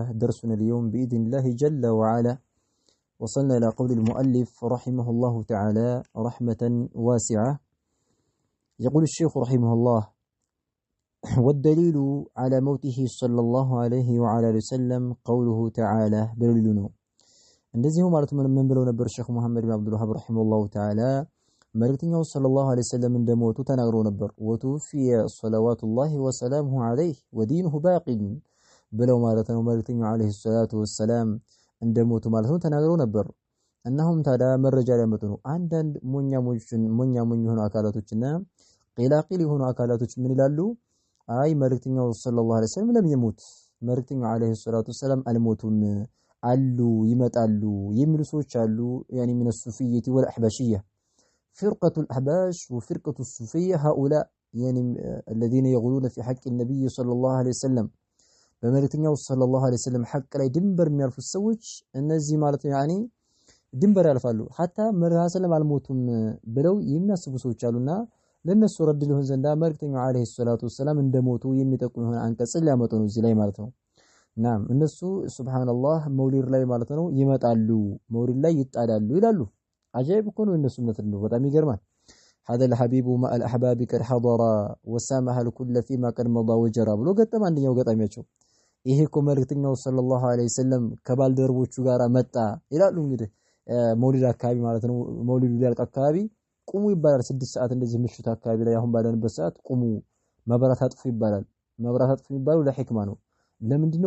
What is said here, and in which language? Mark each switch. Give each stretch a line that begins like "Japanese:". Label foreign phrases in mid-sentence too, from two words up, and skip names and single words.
Arabic: درسنا اليوم بإذن الله جل وعلا وصلنا إلى قول المؤلف رحمه الله تعالى رحمة واسعة. يقول الشيخ رحمه الله: والدليل على موته صلى الله عليه وعلى وسلم قوله تعالى دليلنا እንደዚሁ
Amharic: ማለት ምን ብለው ነበር ሼክ መሐመድ ብን አብዱል ወሃብ
Arabic: رحمه الله تعالى
Amharic: መልእክተኛው
Arabic: صلى الله عليه وسلم
Amharic: እንደሞቱ ተናግረው ነበር።
Arabic: وتوفي صلوات الله وسلامه عليه ودينه باق
Amharic: ብለው ማለት ነው። መልእክተኛው
Arabic: عليه الصلاة والسلام
Amharic: እንደሞቱ ማለት ነው ተናግረው ነበር። እናሁም ታዲያ መረጃ ሊያመጡ ነው። አንዳንድ ሞኝ የሆኑ አካላቶችና ቂላቂል የሆኑ አካላቶች ምን ይላሉ? አይ መልእክተኛው
Arabic: صلى الله عليه وسلم
Amharic: ለም የሞት መልእክተኛው
Arabic: عليه الصلاة والسلام
Amharic: አልሞቱም አሉ ይመጣሉ የሚሉ ሰዎች አሉ።
Arabic: يعني من الصوفية والأحباشية فرقة الأحباش وفرقة الصوفية هؤلاء يعني الذين يغلون في حق النبي صلى الله عليه وسلم
Amharic: በመልእክተኛው ሰለላሁ
Arabic: عليه وسلم
Amharic: ሐቅ ላይ ድንበር የሚያልፉ ሰዎች እነዚህ ማለት ነው يعني ድንበር ያልፋሉ። حتى መልእክተኛው ሰለላሁ አልሞቱም ብለው የሚያስቡ ሰዎች አሉና ለነሱ ረድ ሊሆን ዘንዳ መልእክተኛው
Arabic: عليه الصلاة
Amharic: ወሰላም እንደሞቱ የሚጠቁም የሆነ አንቀጽ ሊያመጡ ነው እዚህ ላይ ማለት ነው። ናም እነሱ ሱብሃንአላህ መውሊድ ላይ ማለት ነው ይመጣሉ፣ መውሊድ ላይ ይጣዳሉ ይላሉ። አጃይብ እኮ ነው እነሱ እምነት ነው፣ በጣም ይገርማል።
Arabic: هذا الحبيب مع الأحباب قد حضر وسامح الكل فيما قد مضى وجرى
Amharic: ብሎ ገጠም አንደኛው ገጣሚያቸው። ይሄ እኮ መልእክተኛው
Arabic: صلى الله عليه وسلم
Amharic: ከባልደረቦቹ ጋር መጣ ይላሉ። እንግዲህ መውሊድ አካባቢ ማለት ነው መውሊዱ ሊያልቅ አካባቢ ቁሙ ይባላል። 6 ሰዓት እንደዚህ ምሽት አካባቢ ላይ አሁን ባለንበት ሰዓት ቁሙ መብራት አጥፉ ይባላል። መብራት አጥፉ የሚባለው ለሂክማ ነው። ለምንድነው?